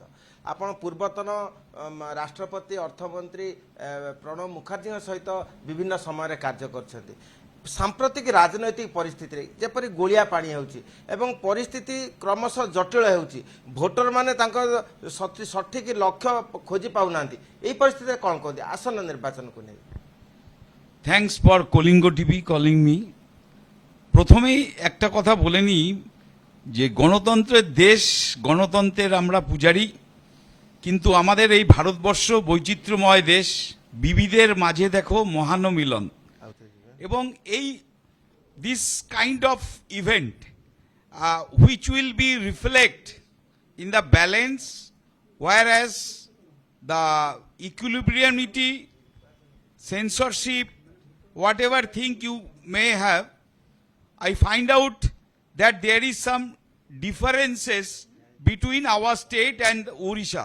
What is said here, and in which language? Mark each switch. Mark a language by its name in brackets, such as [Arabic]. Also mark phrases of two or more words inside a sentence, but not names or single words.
[Odia] ଆପଣ ପୂର୍ବତନ ରାଷ୍ଟ୍ରପତି ଅର୍ଥମନ୍ତ୍ରୀ ପ୍ରଣବ ମୁଖାର୍ଜୀଙ୍କ ସହିତ ବିଭିନ୍ନ ସମୟରେ କାର୍ଯ୍ୟ କରିଛନ୍ତି। ସାମ୍ପ୍ରତିକ ରାଜନୈତିକ ପରିସ୍ଥିତିରେ ଯେପରି ଗୋଳିଆ ପାଣି ହେଉଛି ଏବଂ ପରିସ୍ଥିତି କ୍ରମଶଃ ଜଟିଳ ହେଉଛି, ଭୋଟରମାନେ ତାଙ୍କ ସଠିକ୍ ଲକ୍ଷ୍ୟ ଖୋଜି ପାଉନାହାନ୍ତି, এই ପରିସ୍ଥିତିରେ କ'ଣ କୁହନ୍ତି আসন্ন ନିର୍ବାଚନକୁ ନେଇ? [English] Thanks for Kalinga TV calling me. [Bangla] প্রথমেই একটা কথা বলে নিই যে গণতন্ত্রের দেশ, গণতন্ত্রের আমরা পূজারী, কিন্তু আমাদের এই ভারতবর্ষ বৈচিত্র্যময় দেশ, বিবিধের মাঝে দেখো মহান মিলন। এবং এই [English] this kind of event which will be reflect in the balance whereas the equilibriumity, censorship, whatever thing you may have, I find out that there is some differences between our state and Odisha.